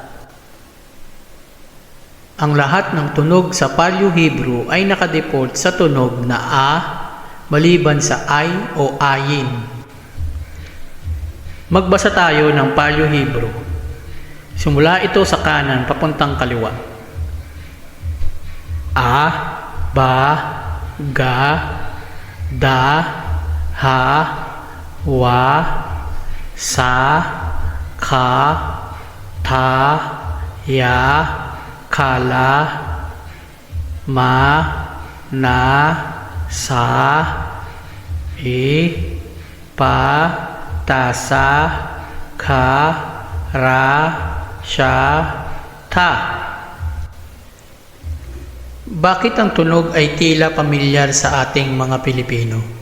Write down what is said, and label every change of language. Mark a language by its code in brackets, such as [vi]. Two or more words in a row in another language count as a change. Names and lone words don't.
[tl] Ang lahat ng tunog sa Paleo-Hebrew ay nakadefault sa tunog na A maliban sa I o Ayin. Magbasa tayo ng Paleo-Hebrew. Simula ito sa kanan papuntang kaliwa. A, Ba, Ga, Da, Ha, Wa, Sa, Ka, Ta, Ya, Kala, Ma, Na, Sa, I, Pa, Tasa, Ka, Ra, Sya, Ta. Bakit ang tunog ay tila pamilyar sa ating mga Pilipino?